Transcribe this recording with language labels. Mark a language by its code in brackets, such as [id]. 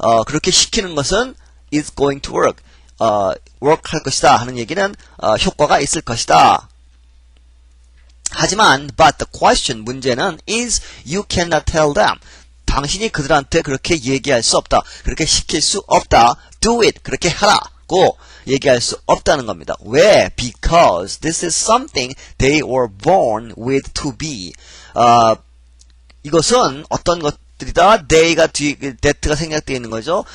[ko] 그렇게 시키는 것은 [en] is going to work. [ko] work 할 것이다 하는 얘기는 효과가 있을 것이다. 하지만 [en] but the question [ko] 문제는 [en] is you cannot tell them. [ko] 당신이 그들한테 그렇게 얘기할 수 없다. 그렇게 시킬 수 없다. [en] Do it. [ko] 그렇게 하라고 얘기할 수 없다는 겁니다. 왜? [en] Because this is something they were born with to be. [ko] 이것은 어떤 것들이다. they가 that가 생략되어 있는 거죠.